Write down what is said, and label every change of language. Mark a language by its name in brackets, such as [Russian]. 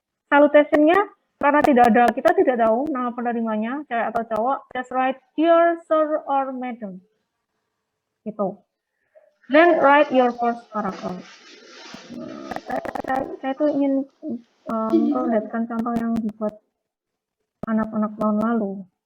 [Indonesian] Salutation-nya, karena kita tidak tahu nama penerimanya, cewek atau cowok, [English] just write dear sir or madam. [Indonesian] Gitu. [English] Then write your first paragraph. [Indonesian] Saya tuh ingin memperlihatkan contoh yang dibuat anak-anak tahun lalu.